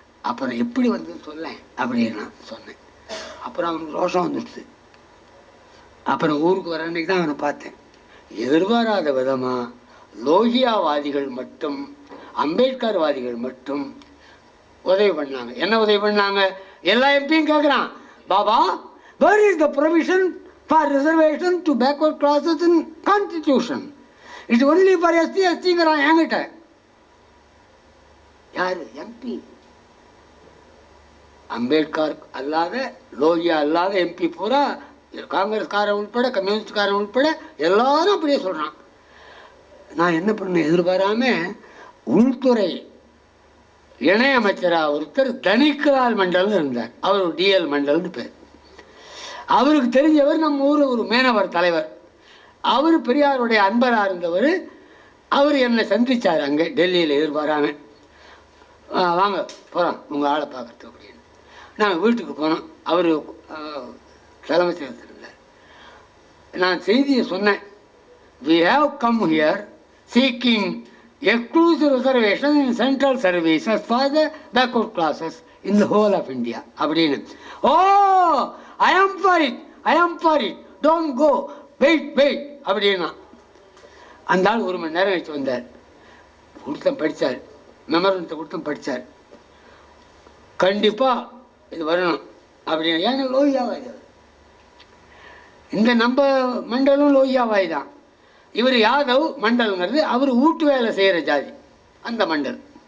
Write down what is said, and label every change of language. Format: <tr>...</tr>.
<ta>அப்புறம் எப்படி வந்து சொல்லேன் அப்படின்னு நான் சொன்னேன். அப்புறம் அவனுக்கு ரோஷம் வந்துடுச்சு. அப்புறம் ஊருக்கு வர அன்றைக்கி தான் அவனை பார்த்தேன். எதிர்பாராத விதமாக லோகியாவாதிகள் மட்டும் அம்பேத்கர்வாதிகள் மட்டும் உதவி பண்ணாங்க. என்ன உதவி பண்ணாங்க? எல்லா எம்பியும் கேட்குறான், Baba</ta> <en>where is the provision for reservation to backward classes in constitution? It's only for SC STங்கிறான்</en> <ta>என்கிட்ட. யார் எம்பி? அம்பேத்கர் அல்லாத லோகியா அல்லாத எம்பி பூரா, காங்கிரஸ்காரன் உட்பட கம்யூனிஸ்ட்காரன் உட்பட எல்லாரும் அப்படியே சொல்கிறான். நான் என்ன பண்ணேன், எதிர்பாராமல் உள்துறை இணையமைச்சராக ஒருத்தர் தனிக்கலால் மண்டல்னு இருந்தார், அவர் டிஎல் மண்டல்னு பேர். அவருக்கு தெரிஞ்சவர் நம்ம ஊர் ஒரு மேனவர் தலைவர், அவர் பெரியாருடைய அன்பராக இருந்தவர். அவர் என்னை சந்தித்தார் அங்கே டெல்லியில் எதிர்பாராமல். வாங்க போகிறோம் உங்கள் ஆளை பார்க்குறதுக்கு அப்படின்னு. நாங்கள் வீட்டுக்கு போனோம். அவர் தலைமைச் செயலகத்தில் இருந்தார். நான் செய்தியை சொன்னேன்,</ta> <en>we have come here seeking exclusive reservation in central services for the backward classes in the whole of India</en> <ta>அப்படின்னு.</ta> <en>Oh, I am for it, don't go, wait</en> <ta>அப்படின்னா. அந்த ஆள் 1 மணி நேரம் கழிச்சு வந்தார். கொடுத்தம் படித்தார், மெமரண்டத்தை கொடுத்தம் படித்தார். கண்டிப்பாக இது வரணும் அப்படின்னு. ஏன்னா லோகியாவாய் இந்த நம்ம மண்டலும் லோகியாவாய் தான். இவர் யாதவ் மண்டல்ங்கிறது அவர் வீட்டு வேலை செய்கிற ஜாதி, அந்த மண்டல்.</ta>